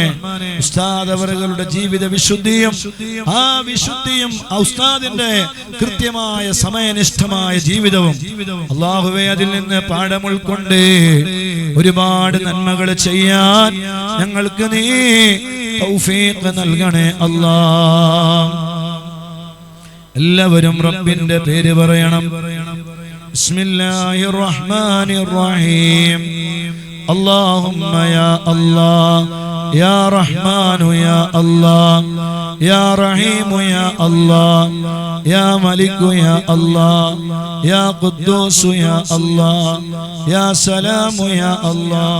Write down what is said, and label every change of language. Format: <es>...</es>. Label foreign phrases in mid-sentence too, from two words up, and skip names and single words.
<ml>ഉസ്താദ് അവരുടെ ജീവിത വിശുദ്ധിയും ആ വിശുദ്ധിയും ഉസ്താദിന്റെ കൃത്യമായ സമയനിഷ്ഠമായ ജീവിതവും അല്ലാഹുവേ അതിൽ നിന്ന് പാഠം ഉൾക്കൊണ്ട് ഒരുപാട് നന്മകൾ ചെയ്യാൻ ഞങ്ങൾക്ക് നീ തൗഫീഖ് നൽകണേ അല്ലാഹ്. എല്ലാവരും റബ്ബിന്റെ പേര് പറയണം.</ml> <ar>بسم الله الرحمن الرحيم. اللهم يا الله يا رحمن يا الله يا رحيم يا الله يا ملك يا الله يا قدوس يا الله يا سلام يا الله</ar>